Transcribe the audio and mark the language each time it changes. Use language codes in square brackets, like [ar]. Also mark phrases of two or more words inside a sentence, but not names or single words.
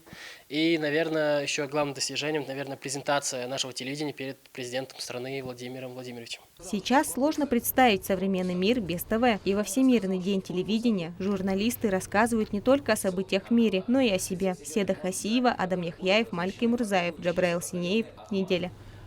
[ru] И, наверное, еще главным достижением, наверное, презентация нашего телевидения перед президентом страны Владимиром Владимировичем. Сейчас сложно представить современный мир без ТВ. И во Всемирный день телевидения журналисты рассказывают не только о событиях в мире, но и о себе. Седа Хасиева, Адам Яхьяев, Малький Мурзаев, Джабраил Синеев. Неделя.